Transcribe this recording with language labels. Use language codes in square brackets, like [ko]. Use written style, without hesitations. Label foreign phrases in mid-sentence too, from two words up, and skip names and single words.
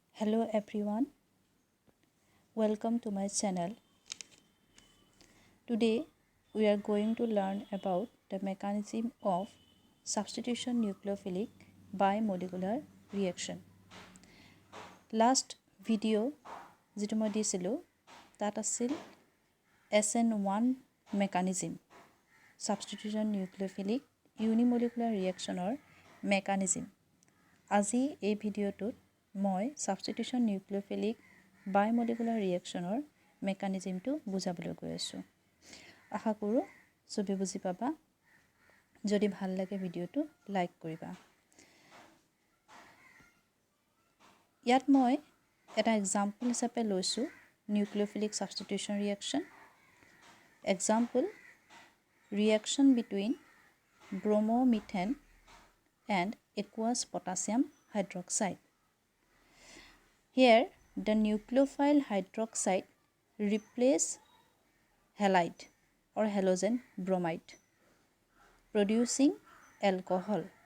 [en] Hello everyone, welcome to my channel. Today we are going to learn about the mechanism of substitution nucleophilic bimolecular reaction. Last video [as] যেটো মই দিছিলো তাত আছিল [en] SN1 mechanism substitution nucleophilic unimolecular reaction or mechanism. [as] আজি এই ভিডিওটোত মই [en] substitution nucleophilic bimolecular reaction or mechanism to [as] বুজাবলৈ গৈ আছো। আশা কৰো সবে বুজি পাবা। যদি ভাল লাগে ভিডিওটো লাইক কৰিবা। ইয়াত মই এটা এক্সাম্পল হিচাপে লৈছো [en] nucleophilic substitution reaction. Example, reaction between bromomethane and aqueous potassium hydroxide. Here the nucleophile hydroxide replace halide or halogen bromide, producing alcohol.